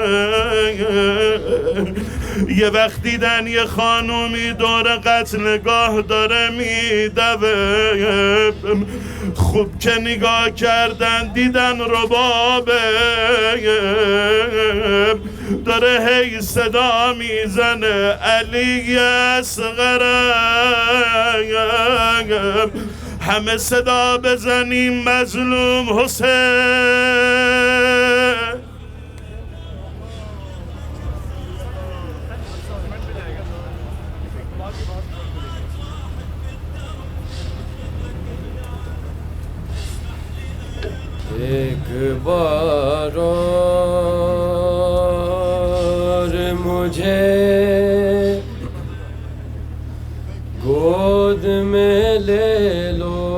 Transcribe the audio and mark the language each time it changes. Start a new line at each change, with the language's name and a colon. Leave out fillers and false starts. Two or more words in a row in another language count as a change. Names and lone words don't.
Persian: یه وقت دیدن یه خانومی دور قتلگاه داره میدوه خوب که نگاه کردن دیدن ربابه داره هی صدا میزنه علی اصغرم همه صدا بزنیم مظلوم حسین
Hindi: एक बार और मुझे गोद में ले लो